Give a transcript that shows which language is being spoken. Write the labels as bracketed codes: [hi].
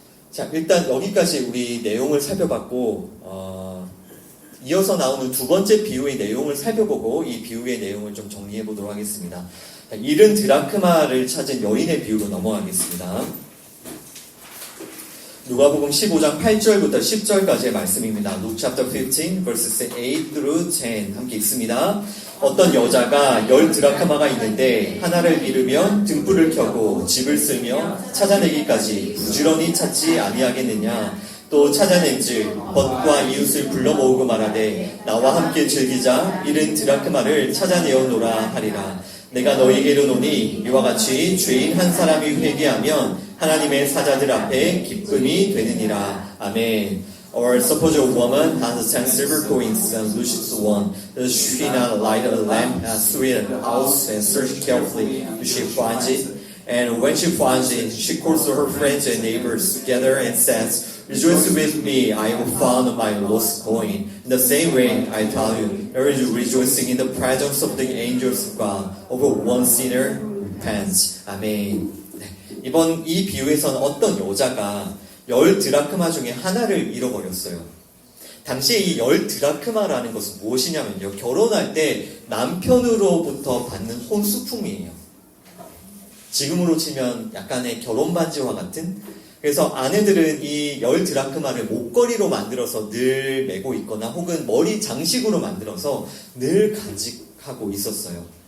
[ko] 자, 일단 여기까지 우리 내용을 살펴봤고, 이어서 나오는 두 번째 비유의 내용을 살펴보고 이 비유의 내용을 좀 정리해 보도록 하겠습니다. 자, 잃은 드라크마를 찾은 여인의 비유로 넘어가겠습니다. 누가복음 15장 8절부터 10절까지의 말씀입니다. [en] Luke chapter 15, verses 8 through 10 [ko] 함께 읽습니다. 어떤 여자가 10드라크마가 있는데 하나를 잃으면 등불을 켜고 집을 쓸며 찾아내기까지 부지런히 찾지 아니하겠느냐. 또 찾아낸즉 벗과 이웃을 불러 모으고 말하되 나와 함께 즐기자. 잃은 드라크마를 찾아내어노라 하리라. 내가 너희에게 이르노니 이와 같이 죄인 한 사람이 회개하면 하나님의 사자들 앞에 기쁨이 되느니라. 아멘. [en] Or suppose a woman has 10 silver coins and loses one. Does she not light a lamp and sweep the house and search carefully till she finds it? And when she finds it, she calls her friends and neighbors together and says, Rejoice with me, I have found my lost coin. In the same way, I tell you, there is rejoicing in the presence of the angels of God over one sinner who repents. [ko] 아멘. 네. 이번 이 비유에서는 어떤 여자가 10드라크마 중에 하나를 잃어버렸어요. 당시에 이 10드라크마라는 것은 무엇이냐면요. 결혼할 때 남편으로부터 받는 혼수품이에요. 지금으로 치면 약간의 결혼반지와 같은. 그래서 아내들은 이 10드라크마를 목걸이로 만들어서 늘 메고 있거나 혹은 머리 장식으로 만들어서 늘 간직하고 있었어요.